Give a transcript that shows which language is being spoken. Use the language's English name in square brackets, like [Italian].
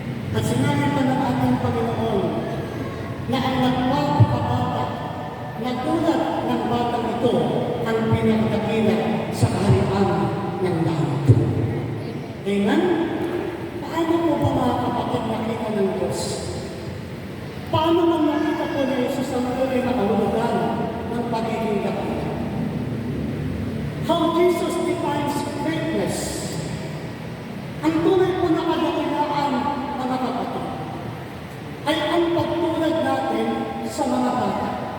[Filipino] At sinabi pa ng ating Panginoon na ang nagpapakabata na tulad ng batang ito ang pinagdakila sa kaharian ng langit. Amen? Paano po ba mga kapatid nakita ng Diyos? Paano man nakita po ni Jesus ang tuloy na kahulugan ng pagiging dakila? [English] How Jesus defines greatness. [Filipino] Ang tunay po na kadakilaan, mga kapatid, ay ang pagtulad natin sa mga bata.